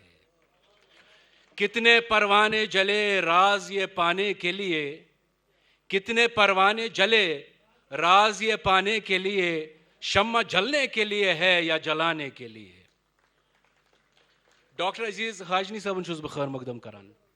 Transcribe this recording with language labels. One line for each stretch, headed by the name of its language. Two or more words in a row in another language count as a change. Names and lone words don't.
Urdu: کتنے پروانے جلے راز یہ پانے کے لیے، کتنے پروانے جلے راز یہ پانے کے لیے، شمع جلنے کے لیے ہے یا جلانے کے لیے.
Kashmiri: डॉक्टर अजीज हाजनी साहब छुस बह खैर मकदम करान।